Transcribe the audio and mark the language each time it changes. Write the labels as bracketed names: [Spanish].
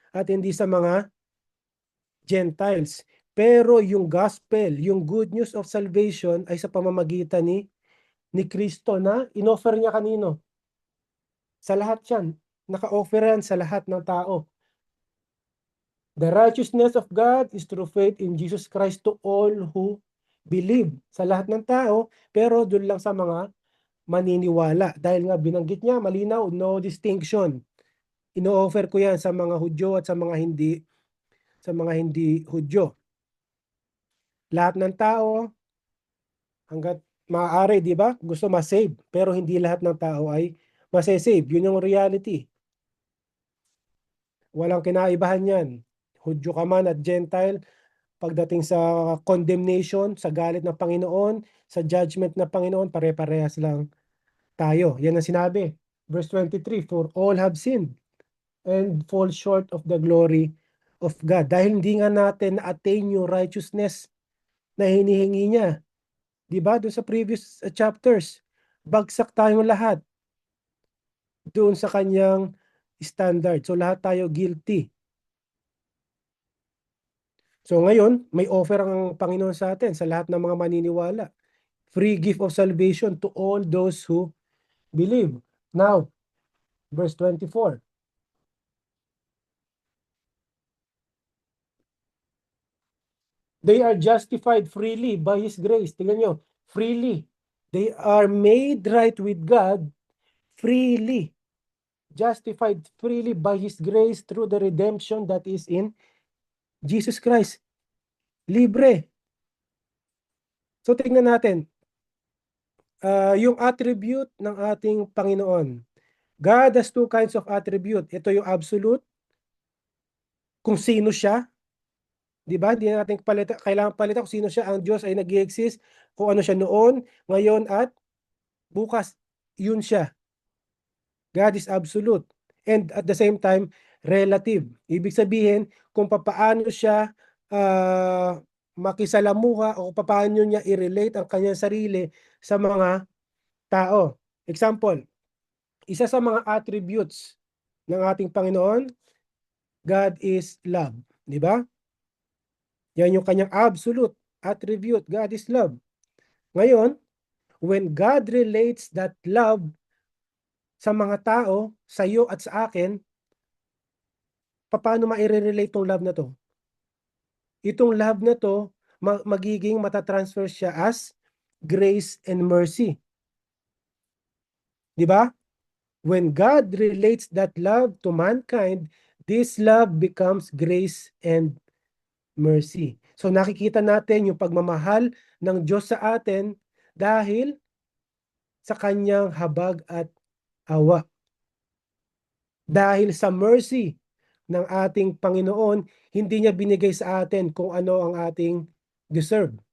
[Filipino] At hindi sa mga Gentiles. Pero yung gospel, yung [English] good news of salvation [Filipino] ay sa pamamagitan ni Kristo na inoffer niya kanino? Sa lahat yan. Naka-offer yan sa lahat ng tao. [English] The righteousness of God is through faith in Jesus Christ to all who believe. [Filipino] Sa lahat ng tao, pero doon lang sa mga maniniwala. Dahil nga binanggit niya, malinaw, no distinction. Ino-offer ko yan sa mga Hudyo at sa mga hindi Hudyo. Lahat ng tao, hanggat maaari, di ba? Gusto ma-save. Pero hindi lahat ng tao ay masasave. Yun yung reality. Walang kinaibahan yan. Hudyo ka man at Gentile, pagdating sa condemnation, sa galit ng Panginoon, sa judgment ng Panginoon, pare-parehas lang tayo. Yan ang sinabi. [English] Verse 23, for all have sinned and fall short of the glory of God. [Filipino] Dahil hindi nga natin na-attain yung righteousness na hinihingi niya. Di ba? Doon sa previous chapters, bagsak tayong lahat doon sa kanyang standard. So lahat tayo guilty. So ngayon, may offer ang Panginoon sa atin sa lahat ng mga maniniwala. [English] Free gift of salvation to all those who believe. Now, verse 24. They are justified freely by His grace. [Filipino] Tingnan nyo, [English] freely. They are made right with God freely. Justified freely by His grace through the redemption that is in Jesus Christ. [Filipino] Libre. So tingnan natin, yung attribute ng ating Panginoon. [English] God has two kinds of attribute. [Filipino] Ito yung absolute, kung sino siya. Di ba? Hindi natin kailangan palitan kung sino siya. Ang Diyos ay nag-exist, kung ano siya noon, ngayon at bukas. Yun siya. [English] God is absolute. And at the same time, relative. [Filipino] Ibig sabihin, kung papaano siya makisalamuha o papaano niya i-relate ang kanyang sarili sa mga tao. Example, isa sa mga attributes ng ating Panginoon, [English] God is love. [Filipino] Di ba? Yan yung kanyang absolute attribute. [English] God is love. [Filipino] Ngayon, [English] when God relates that love [Filipino] sa mga tao, sa iyo at sa akin, paano ma-relate tong love na to? Itong love na to, magiging matatransfer siya as grace and mercy. Di ba? [English] When God relates that love to mankind, this love becomes grace and mercy. [Filipino] So nakikita natin yung pagmamahal ng Diyos sa atin dahil sa kanyang habag at awa. Dahil sa mercy ng ating Panginoon, hindi niya binigay sa atin kung ano ang ating deserve.